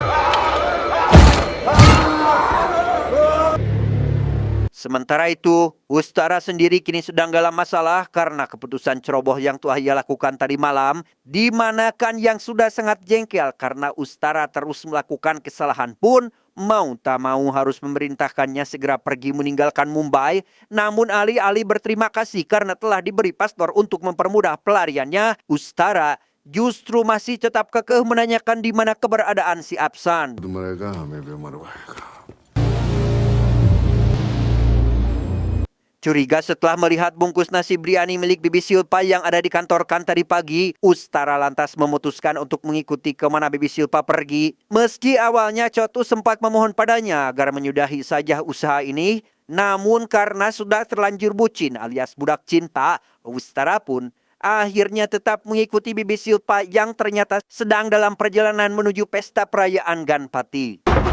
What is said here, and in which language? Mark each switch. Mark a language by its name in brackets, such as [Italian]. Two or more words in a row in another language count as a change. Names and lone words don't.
[Indonesian] Sementara itu, Ustara sendiri kini sedang dalam masalah karena keputusan ceroboh yang telah ia lakukan tadi malam, di mana Khan yang sudah sangat jengkel karena Ustara terus melakukan kesalahan pun mau tak mau harus memerintahkannya segera pergi meninggalkan Mumbai. Namun alih-alih berterima kasih karena telah diberi paspor untuk mempermudah pelariannya, Ustara justru masih tetap kekeh menanyakan di mana keberadaan si Apsan. [Hindi] मरेगा हमें भी मरवाएगा [Indonesian] Curiga setelah melihat bungkus nasi biryani milik Bibi Silpa yang ada di kantor Khan tadi pagi, Ustara lantas memutuskan untuk mengikuti kemana Bibi Silpa pergi. Meski awalnya Chotu sempat memohon padanya agar menyudahi saja usaha ini, namun karena sudah terlanjur bucin alias budak cinta, Ustara pun akhirnya tetap mengikuti Bibi Silpa yang ternyata sedang dalam perjalanan menuju pesta perayaan Ganpati.